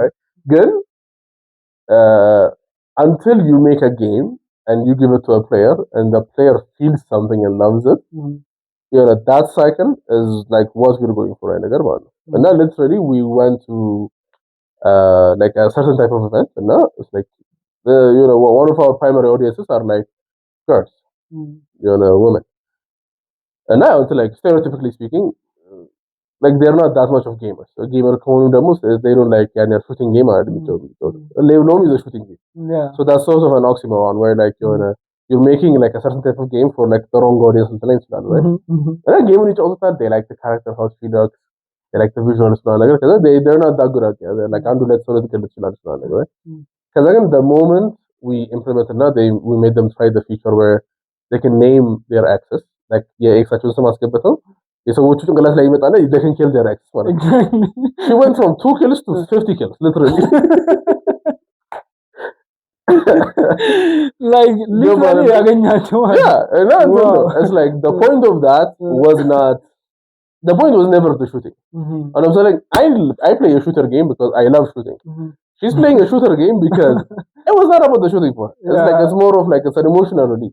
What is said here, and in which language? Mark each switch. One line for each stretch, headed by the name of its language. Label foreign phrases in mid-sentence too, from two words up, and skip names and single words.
English: Right good until you make a game and you give it to a player and the player feels something and loves it that cycle is like what we're going for right and now literally we went to like a certain type of event and now it's like one of our primary audiences are like girls women and now it's like stereotypically speaking like they're not that much of gamers a gamer
Amharic: ከሆኑ ደግሞ
English: they don't like a shooting game Lomi is a shooting game so that's sort of an oxymoron where like you're making like a certain type of game for like the wrong audience and things like that right and game in each other they like the character how she looks they like the visuals because they're not that good at it they're like አንዱ let
Amharic: ሰው ልትገል ይችላል
English: right because again the moment we implemented now we made them try the feature where they can name their exes like
Amharic: የኤክሳቸውን ስም አስገብተው የሰዎቹ ጭንቅላት ላይ ይመጣና
English: they can kill their ex ማለት she went from 2 kills to 50 kills literally like literally ያገኛቸው yeah and it's like the point of that was not the point was never the shooting and I'm saying I play a shooter game because I love shooting she's playing a shooter game because it was not about the shooting part it's like it's more of like it's an emotional release